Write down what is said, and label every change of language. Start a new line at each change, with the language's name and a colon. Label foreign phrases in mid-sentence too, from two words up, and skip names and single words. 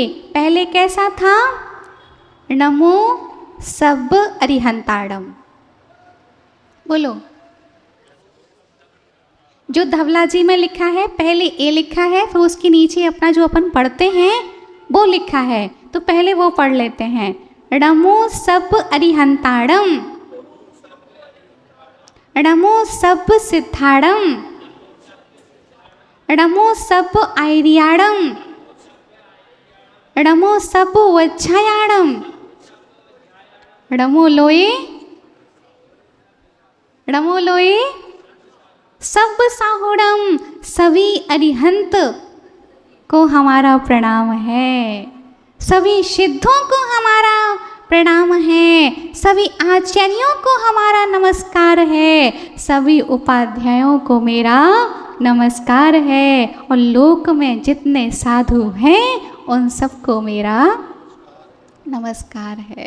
Hindi: पहले कैसा था?
Prakrit languages: नमो सब अरिहंताड़म।
Hindi: बोलो। जो धवला जी में लिखा है, पहले ए लिखा है, फिर उसके नीचे अपना जो अपन पढ़ते हैं वो लिखा है, तो पहले वो पढ़ लेते हैं।
Prakrit languages: नमो सब अरिहंताड़म, नमो सब सिद्धाड़म, नमो सब आयरियाड़म, नमो सब वज्जायाड़म, नमो लोए, नमो लोए सब साहुड़म।
Hindi: सभी अरिहंत को हमारा प्रणाम है, सभी सिद्धों को हमारा प्रणाम है, सभी आचार्यों को हमारा नमस्कार है, सभी उपाध्यायों को मेरा नमस्कार है, और लोक में जितने साधु हैं उन सबको मेरा नमस्कार है।